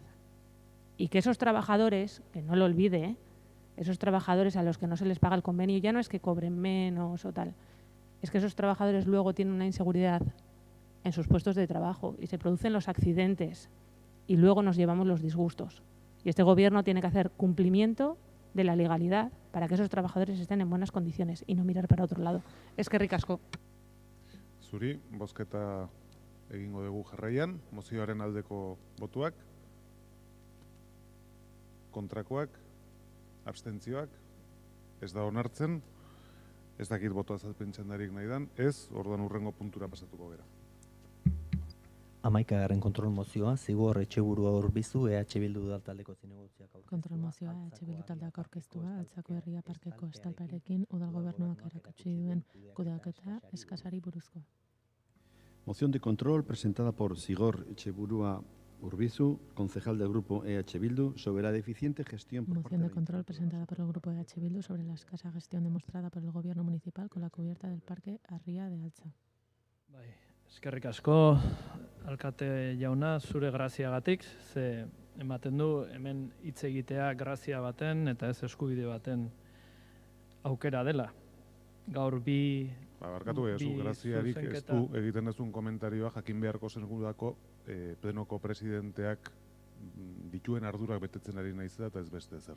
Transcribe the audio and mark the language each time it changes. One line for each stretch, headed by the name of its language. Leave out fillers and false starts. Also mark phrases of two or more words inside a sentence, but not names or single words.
Spanish: Y que esos trabajadores, que no lo olvide, esos trabajadores a los que no se les paga el convenio, ya no es que cobren menos o tal, es que esos trabajadores luego tienen una inseguridad en sus puestos de trabajo y se producen los accidentes y luego nos llevamos los disgustos. Y este gobierno tiene que hacer cumplimiento de la legalidad para que esos trabajadores estén en buenas condiciones y no mirar para otro lado.
Basque: Eskerrik asko. Zuri, bozketa egingo dugu jarraian, mozioaren aldeko botuak, kontrakoak, abstentzioak, ez da onartzen, ez dakit boto azalpentsandarik nahi dan, ez, orduan hurrengo puntura pasatuko gera. 11. kontrol mozioa, Zigor Etxeburua Urbizu, EH Bildu udaltaldeko zinegotziak aurkeztua. Kontrol mozioa EH Bildu taldeak aurkeztua, Altzako Herria Parkeko estalparekin udal gobernuak erakutsi duen kudeaketa eskasari buruzkoa.
Spanish: Moción de control presentada por Zigor Etxeburua Urbizu, concejal del grupo EH Bildu, sobre la deficiente gestión por Moción de control presentada por el grupo EH Bildu sobre la escasa gestión demostrada por el gobierno municipal con la cubierta del parque Arria de Altza.
Basque: Eskerrik asko, alkate jauna, zure graziagatik, ze ematen du hemen hitz egitea grazia baten eta ez eskubide baten aukera dela. Gaur bi Barkatu ezu, graziarik ez du egiten ezun komentarioa jakin beharko zenugudako plenoko presidenteak dituen ardurak betetzen ari naiz eta ez beste zer.